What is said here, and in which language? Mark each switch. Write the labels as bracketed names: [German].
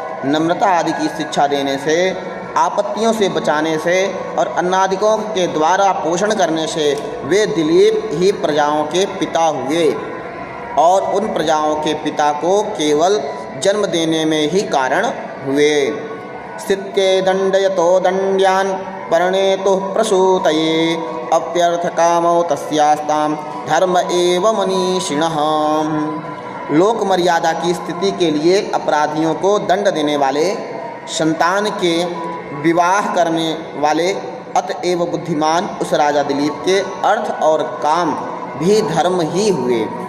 [Hindi] नम्रता आदि की शिक्षा देने से, आपत्तियों से बचाने से और अन्नादिकों के द्वारा पोषण करने से वे दिलीप ही प्रजाओं के पिता हुए और उन प्रजाओं के पिता को केवल जन्म देने में ही कारण हुए। [Sanskrit] स्थित्ये दण्डयतो दण्ड्यान् परिणेतुः प्रसूतये अप्यर्थकामौ तस्यास्तां धर्म एव मनीषिणः। [Hindi] लोक मर्यादा की स्थिति के लिए अपराधियों को दंड देने वाले, संतान के विवाह करने वाले अतएव बुद्धिमान उस राजा दिलीप के अर्थ और काम भी धर्म ही हुए।